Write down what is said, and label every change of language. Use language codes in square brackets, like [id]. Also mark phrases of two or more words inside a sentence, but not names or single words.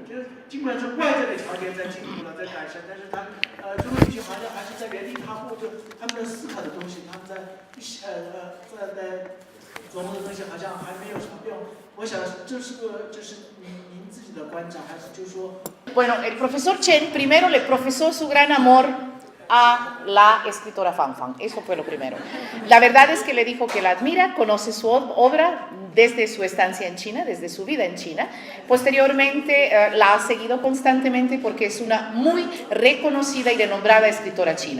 [zh] 就是尽管是外在的条件在进步了，在改善，但是她中国女性好像还是在原地踏步，就她们的思考的东西，她们在琢磨的东西好像还没有什么变化。我想这是您自己的观察，还是就是说？ [es] Bueno, el profesor Chen primero le profesó su gran amor a la escritora Fan Fan, eso fue lo primero. La verdad es que le dijo que la admira, conoce su obra desde su estancia en China, desde su vida en China. Posteriormente la ha seguido constantemente porque es una muy reconocida y renombrada escritora china.